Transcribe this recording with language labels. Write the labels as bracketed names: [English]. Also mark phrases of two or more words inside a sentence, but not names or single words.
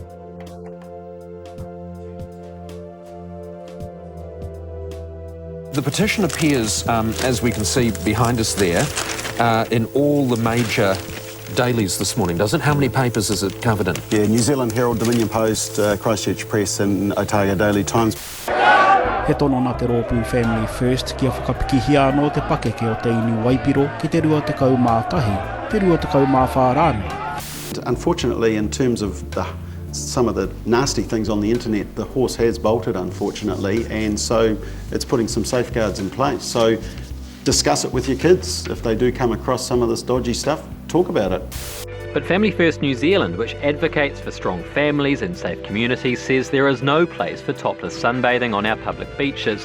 [English] The petition appears, as we can see behind us there, in all the major dailies this morning, does it? How many papers is it covered in? Yeah, New Zealand Herald, Dominion Post, Christchurch Press and Otago Daily Times. [Māori] He tono nā te rōpū Family First kia whakapikihi anō te pakeke o te inu Waipiro ki te rua te kau mā tahi, te rua te kau mā whārānu. [English] Unfortunately, in terms of some of the nasty things on the internet, the horse has bolted, unfortunately, and so it's putting some safeguards in place. So discuss it with your kids. If they do come across some of this dodgy stuff, talk about it. But Family First New Zealand, which advocates for strong families and safe communities, says there is no place for topless sunbathing on our public beaches.